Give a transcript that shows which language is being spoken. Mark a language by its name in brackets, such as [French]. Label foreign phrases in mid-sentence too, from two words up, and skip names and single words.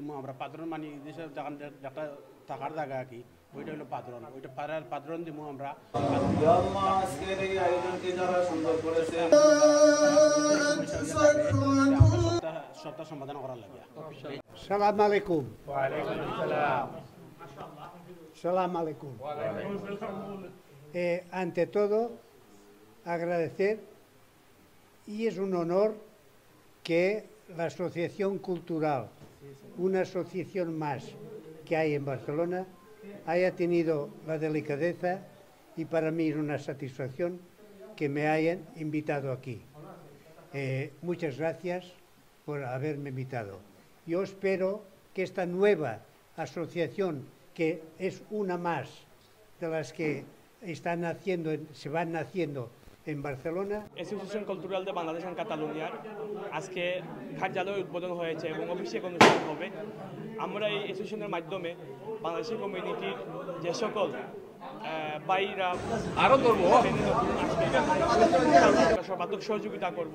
[Bangla] আমরা পাদ্রন মানে একটা থাকার জায়গা আর কি, ওইটা হলো পাদ্রন। ওইটা পাদ্রন দিব আমরা। সপ্তাহ সমাধান করার লাগে। [Arabic] سلام عليكم. وعليكم السلام. سلام عليكم. [Spanish] Ante todo, agradecer, y es un honor que la Asociación Cultural, una asociación más que hay en Barcelona, haya tenido la delicadeza, y para mí es una satisfacción que me hayan invitado aquí. Muchas gracias por haberme invitado. Yo espero que esta nueva asociación, que es una más de las que se van naciendo en Barcelona. [Bangla] অ্যাসোসিয়েশন কালচারাল de বাংলাদেশ এন্ড কাতালুনিয়ার আজকে কার্যালয় উদ্বোধন হয়েছে এবং অভিষেক অনুষ্ঠান হবে। আমরা এই অ্যাসোসিয়েশনের মাধ্যমে বাংলাদেশি কমিউনিটির যে সকল বাইরা আরও সর্বাত্মক সহযোগিতা করব।